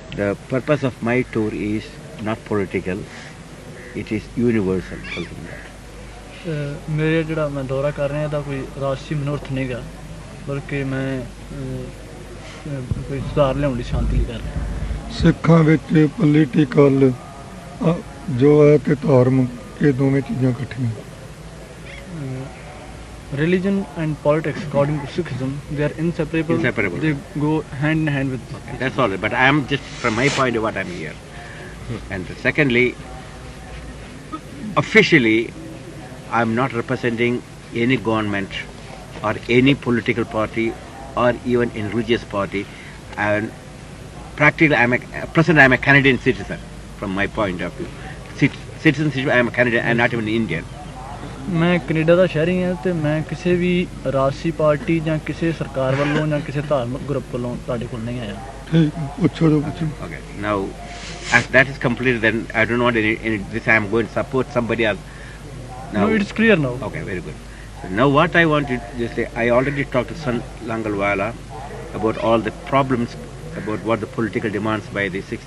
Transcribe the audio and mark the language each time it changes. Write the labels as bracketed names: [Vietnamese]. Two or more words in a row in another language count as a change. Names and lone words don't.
[English] The purpose of my tour is not political, it is universal. [Punjabi] ਮੇਰੇ ਜਿਹੜਾ ਮੈਂ ਦੌਰਾ ਕਰ ਰਿਹਾ ਇਹਦਾ ਕੋਈ ਰਾਸ਼ਟਰੀ ਮਨੋਰਥ ਨਹੀਂ ਗਾ, ਬਲਕਿ ਮੈਂ ਕੋਈ ਸੁਧਾਰ ਲਿਆਉਣ ਲਈ ਸ਼ਾਂਤੀ ਲਈ ਕਰ ਰਿਹਾ। ਸਿੱਖਾਂ ਵਿੱਚ ਪੋਲੀਟੀਕਲ ਜੋ ਹੈ ਤੇ ਧਰਮ, ਇਹ ਦੋਵੇਂ ਚੀਜ਼ਾਂ ਇਕੱਠੀਆਂ। [English] Religion and politics, according to Sikhism, they are inseparable. They go hand in hand with. Okay, that's all. But I am just from my point of what I'm here. And secondly, officially, I'm not representing any government or any political party or even any religious party. And practically, I'm a Canadian citizen from my point of view. Citizenship, I am a Canadian and not even Indian. [Punjabi] ਮੈਂ ਕੈਨੇਡਾ ਦਾ ਸ਼ਹਿਰੀ ਹਾਂ ਤੇ ਮੈਂ ਕਿਸੇ ਵੀ ਰਾਜਸੀ ਪਾਰਟੀ ਜਾਂ ਕਿਸੇ ਸਰਕਾਰ ਵੱਲੋਂ ਜਾਂ ਕਿਸੇ ਧਾਰਮਿਕ ਗਰੁੱਪ ਵੱਲੋਂ ਤੁਹਾਡੇ ਕੋਲ ਨਹੀਂ ਆਇਆ। ਠੀਕ, ਪੁੱਛੋ ਜੋ ਪੁੱਛੋ। [English] Okay, now as that is completed, then I don't want any this I am going to support somebody else. Now, No, it's clear now. Okay, very good. So now what I want to just say, I already talked to Sant Jarnail about all the problems, about what the political demands by the 6.